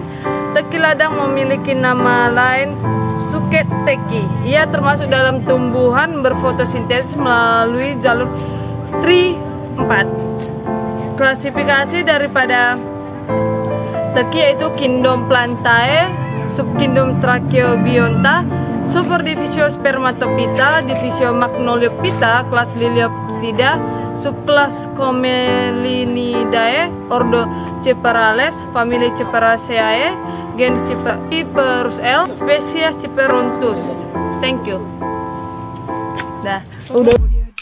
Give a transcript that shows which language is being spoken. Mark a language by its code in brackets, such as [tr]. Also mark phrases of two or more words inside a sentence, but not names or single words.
[id] Teki ladang memiliki nama lain suket teki. Ia termasuk dalam tumbuhan berfotosintesis melalui jalur tri 4. Klasifikasi daripada teki yaitu Kingdom Plantae, subkingdom Tracheobionta, superdivisio Spermatophyta, divisio Magnoliophyta, kelas Liliopsida, subkelas Comelinidae, ordo Ciperales, famili Ciperaceae, genus Ciperus L, spesies Ciperontus. [en] Thank you. [id] Dah, udah.